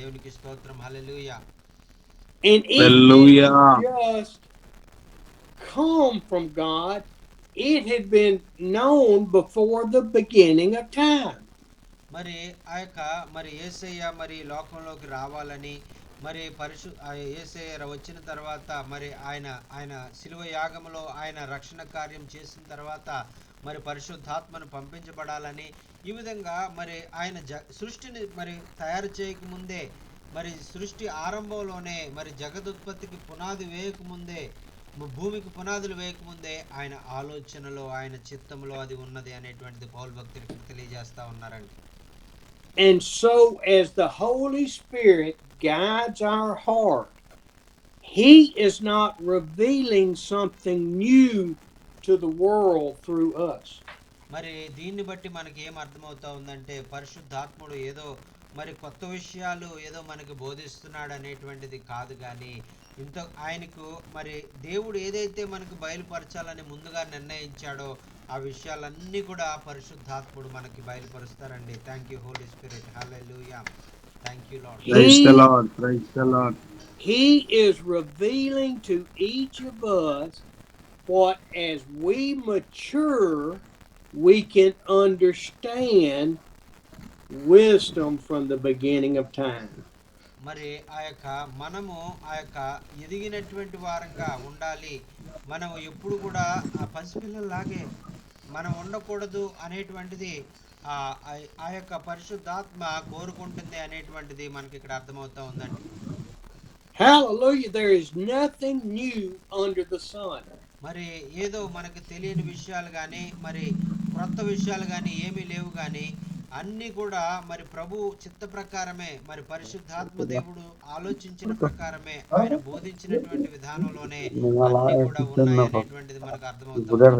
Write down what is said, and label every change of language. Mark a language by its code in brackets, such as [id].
[te] దేవునికి స్తోత్రం. హల్లెలూయా. [en] And it didn't just come from God, it had been known before the beginning of time. [te] మరి ఆ యొక్క మరి యేసయ్య మరి లోకంలోకి రావాలని మరి యేసయ్య వచ్చిన తర్వాత మరి ఆయన శిలువ యాగములో ఆయన రక్షణ కార్యం చేసిన తర్వాత మరి పరిశుద్ధాత్మను పంపించబడాలని ఈ విధంగా మరి ఆయన సృష్టిని మరి తయారు చేయకముందే, మరి సృష్టి ఆరంభంలోనే మరి జగదుత్పత్తికి పునాది వేయకముందే, భూమికి పునాదులు వేయకముందే ఆయన ఆలోచనలో ఆయన చిత్తంలో అది ఉన్నది అనేటువంటిది పౌలు భక్తుడికి తెలియజేస్తా ఉన్నారండి. [en] And so as the Holy Spirit guides our heart, He is not revealing something new to the world through us. [te] మరి దీన్ని బట్టి మనకి ఏం అర్థమవుతా ఉందంటే పరిశుద్ధాత్ముడు ఏదో మరి కొత్త విషయాలు ఏదో మనకి బోధిస్తున్నాడు అనేటువంటిది కాదు, కానీ ఆయనకు మరి దేవుడు ఏదైతే మనకు బయలుపరచాలని ముందుగా నిర్ణయించాడో ఆ విషయాలన్నీ కూడా పరిశుద్ధాత్ముడు మనకి బయలుపరుస్తారండి. [en] Thank you holy spirit. Hallelujah. Thank you Lord. Praise the Lord. Praise the Lord. He is revealing to each of us what, as we mature, we can understand wisdom from the beginning of time. [te] మరి మనము ఎదిగినటువంటి వారంగా ఉండాలి. మనం ఎప్పుడు కూడా ఆ పసిపిల్లలాగే మనం ఉండకూడదు అనేటువంటిది ఆ యొక్క పరిశుద్ధాత్మ కోరుకుంటుంది అనేటువంటిది మనకి ఇక్కడ అర్థమవుతా ఉందండి. [en] Hallelujah. There is nothing new under the sun. [te] మరి ఏదో మనకు తెలియని విషయాలు కానీ మరి క్రొత్త విషయాలు కానీ ఏమీ లేవు, కానీ అన్నీ కూడా మరి ప్రభు చిత్త ప్రకారమే, మరి పరిశుద్ధాత్మ దేవుడు ఆలోచించిన ప్రకారమే, ఆయన బోధించినటువంటి విధానంలోనే అన్నీ కూడా ఉన్నాయి అనేటువంటిది మనకు అర్థమవుతుంది.